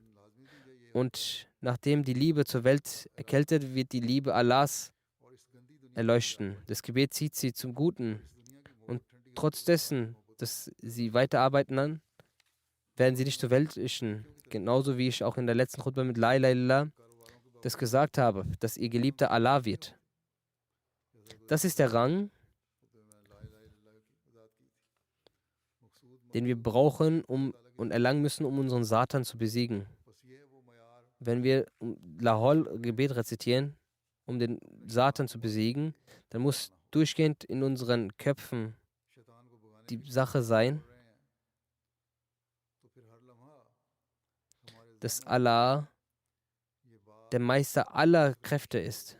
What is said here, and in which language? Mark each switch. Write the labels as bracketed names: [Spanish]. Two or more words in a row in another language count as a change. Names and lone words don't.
[German] Und nachdem die Liebe zur Welt erkältet, wird die Liebe Allahs erleuchten. Das Gebet zieht sie zum Guten. Und trotz dessen, dass sie weiterarbeiten an, werden sie nicht zur weltlichen. Genauso wie ich auch in der letzten Khutbah mit [Arabic] لا إله إلا الله [German] das gesagt habe, dass ihr Geliebter Allah wird. Das ist der Rang, den wir brauchen und erlangen müssen, um unseren Satan zu besiegen. Wenn wir Lahol-Gebet rezitieren, um den Satan zu besiegen, dann muss durchgehend in unseren Köpfen die Sache sein, dass Allah der Meister aller Kräfte ist.